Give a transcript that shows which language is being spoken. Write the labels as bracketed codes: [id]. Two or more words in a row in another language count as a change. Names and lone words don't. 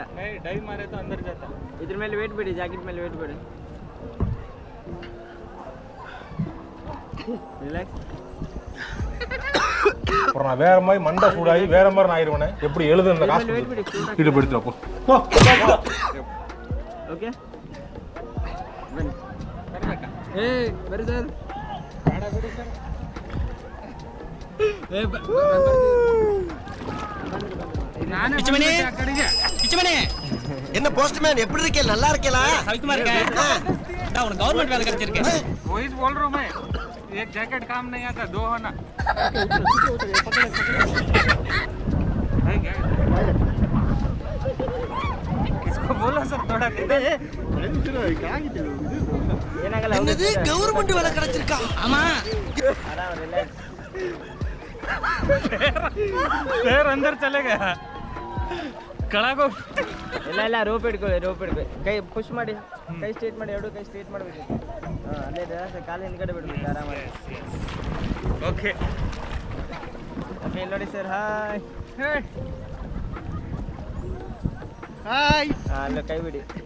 [kn] ಇದ್ರ ಮೇಲೆ ವೇಟ್ ಬಿಡಿ, ಜಾಕೆಟ್ ಮೇಲೆ ವೇಟ್ ಬಿಡಿ. [ta] ரிலாக்ஸ். அப்புறம் நான் வேற மாதிரி மண்டை சூடாகி வேற மாதிரி நான் ஆயிடுவேன். எப்படி எழுது அந்த காசு இட்டு போயிடுறப்போ ஓகே [kn] ಬರಿ ಸರ್. [ta] என்ன போஸ்ட்மேன் எப்படி இருக்கே? நல்லா இருக்கேலா? [hi] गवर्नमेंट वाला करके वही बोल रहा हूँ मैं. एक जैकेट काम नहीं आता, 2 होना. इसको बोलो सर थोड़ा दे. [kn] ಏನಾಗಲ್ಲ. [ta] என்னது கவர்மெண்ட் வேலை கிடைச்சிருக்கா? ஆமா [kn] ಆರಾಮ ರಿಲ್ಯಾಕ್ಸ್. [hi] पैर अंदर चले गया. [kn] ಕೆಳಗೋ. ಇಲ್ಲ ರೋಪ್ ಹಿಡ್ಕೊಳ್ಳಿ. ಕೈ ಪುಷ್ ಮಾಡಿ, ಕೈ ಸ್ಟ್ರೇಟ್ ಮಾಡಿ, ಎರಡು ಕೈ ಸ್ಟ್ರೇಟ್ ಮಾಡಬೇಕು. ಅಲ್ಲೇ ಕಾಲು ಹಿಂದ್ಗಡೆ ಬಿಡ್ಬೇಕು ಆರಾಮಾಗಿ. ಓಕೆ ಓಕೆ ನೋಡಿ ಸರ್. ಹಾಯ್ ಅಲ್ಲ ಕೈ ಬಿಡಿ.